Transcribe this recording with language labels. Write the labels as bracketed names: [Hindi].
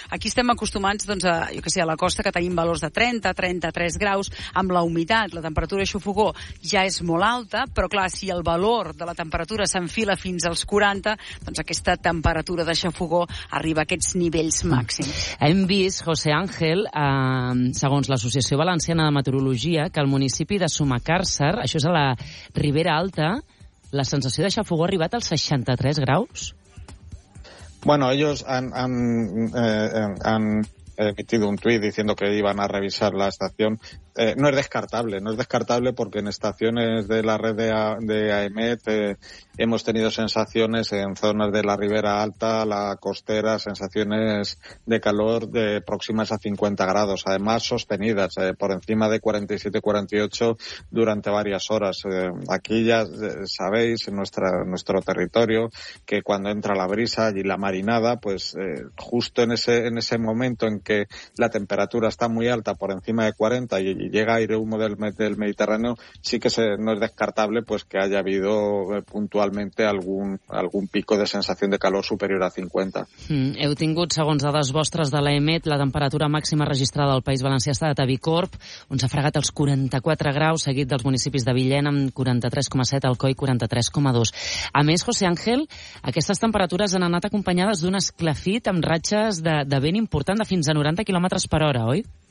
[Catalan] Aquí estem acostumats, doncs, a la costa, que tenim valors de 30, 33 graus, amb la humitat, la temperatura d'aixafogor ja és molt alta, però, clar, si el valor de la temperatura s'enfila fins als 40, doncs, aquesta temperatura d'aixafogor arriba a aquests nivells màxims. Hem vist, José Ángel, segons l'Associació Valenciana de Meteorologia, que el municipi de Sumacàrcer, això és a la Ribera Alta, la sensació d'aixafogor ha arribat als 63 graus. [Spanish] Bueno, ellos han emitido un tuit diciendo que iban a revisar la estación. No es descartable porque en estaciones de la red de AEMET hemos tenido sensaciones en zonas de la Ribera Alta, la costera, sensaciones de calor de próximas a 50 grados, además sostenidas por encima de 47-48 durante varias horas. Aquí ya sabéis, en nuestro territorio, que cuando entra la brisa y la marinada, pues justo en ese momento en que la temperatura está muy alta, por encima de 40, y llega aire humo del Mediterráneo, sí que no es descartable pues que haya habido puntualmente algún pico de sensación de calor superior a 50. [Catalan] Heu tingut, segons dades vostres de l'EMET, la temperatura màxima registrada al País Valencià ha estat a Bicorb, on s'ha fregat els 44 graus, seguit dels municipis de Villena amb 43,7, Alcoi 43,2. A més, José Ángel, aquestes temperatures han anat acompanyades d'un esclafit amb ratxes de vent important de fins a 90 km per hora, oi?